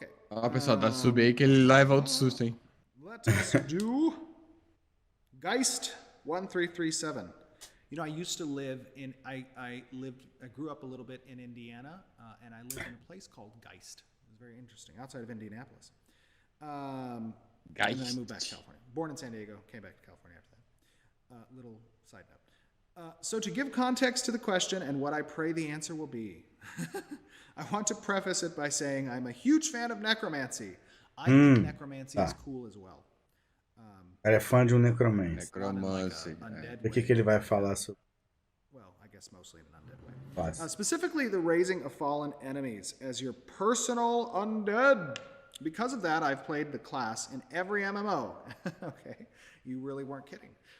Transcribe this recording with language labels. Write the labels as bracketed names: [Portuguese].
[Portuguese] Ó, pessoal, dá sub aí que ele leva outro susto, hein? [English] Let us do Geist 1337. I used to live in, I grew up a little bit in Indiana, and I lived in a place called Geist. It was very interesting, outside of Indianapolis. Geist. And then I moved back to California. Born in San Diego, came back to California after that. Little side note. So to give context to the question and what I pray the answer will be, I want to preface it by saying I'm a huge fan of necromancy. I think necromancy is cool as well. [Portuguese] Ele é fã de um necromante. [English] Necromancy. [Portuguese] O que ele vai falar sobre? [English] Well, I guess mostly in an undead way. Specifically, the raising of fallen enemies as your personal undead. Because of that, I've played the class in every MMO. Okay, you really weren't kidding.